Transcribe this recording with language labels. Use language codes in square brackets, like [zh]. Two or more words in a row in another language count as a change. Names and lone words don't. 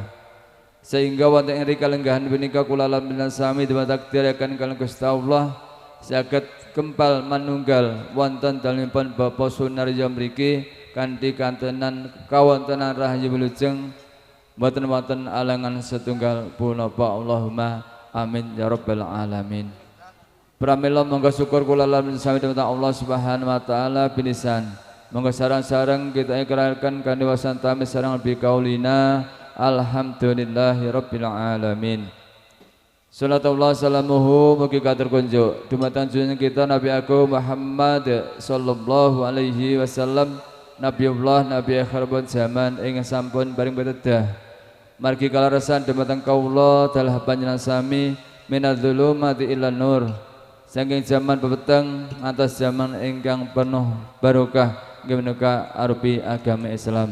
[jv] Sehingga wonten ing kalenggahan punika kula lan sami dipun takdiraken kaliyan Gusti Allah saged kempal manunggal wonten dalemipun Bapak Sunaryo mriki kanthi kantenan kawontenan rahayu wilujeng mboten wonten alangan setunggal punapa. [ar] اللهم آمين يا رب العالمين. [jv] Pramila monggo syukur kula lan sami dhateng Allah [ar] سبحانه وتعالى [jv] binisan. Monggo sareng-sareng kita ikrarkan kanthi wasantami sareng [ar] بقولنا الحمد لله رب العالمين. [jv] Salatullah salamuhu mugi katurkunjuk dumateng junjungan kita Nabi Agung Muhammad [ar] صلى الله عليه وسلم, [jv] Nabiullah Nabi akhir zaman ing sampun paring pitedah margi kalaresan dumateng kaula dalah panjenengan sami [ar] من الظلمات إلى نور [jv] saking zaman pepeteng atas zaman ingkang penuh barokah nggih menika arupi agama Islam.